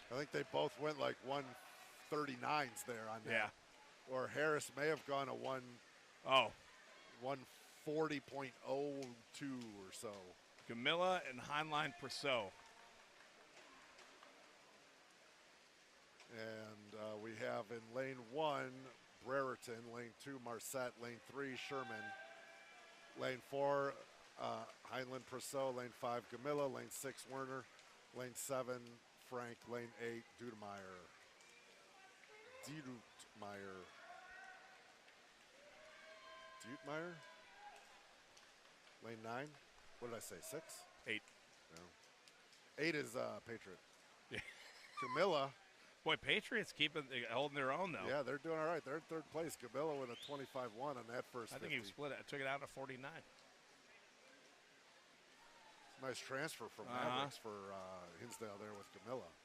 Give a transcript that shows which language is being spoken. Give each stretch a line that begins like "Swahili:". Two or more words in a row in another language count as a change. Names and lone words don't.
English: I think they both went like 139s there on that. Yeah. Or Harris may have gone a 140.02 or so. Camilla and Heinlein Perceau. And we have in lane 1, Brereton, lane 2, Marcette, lane 3, Sherman, lane 4, Heinlein Perceau, lane 5, Gamilla, lane 6, Werner, lane 7, Frank, lane 8, Dudemeier. Lane 9? What did I say, 6? 8. No. 8 is Patriot. Yeah. Camilla. Boy, Patriots holding their own, though. Yeah, they're doing all right. They're in third place. Camilla with a 25-1 on that first I think 50. he split it. Took it out to 49. Nice transfer from Mavericks for Hinsdale there with Camilla.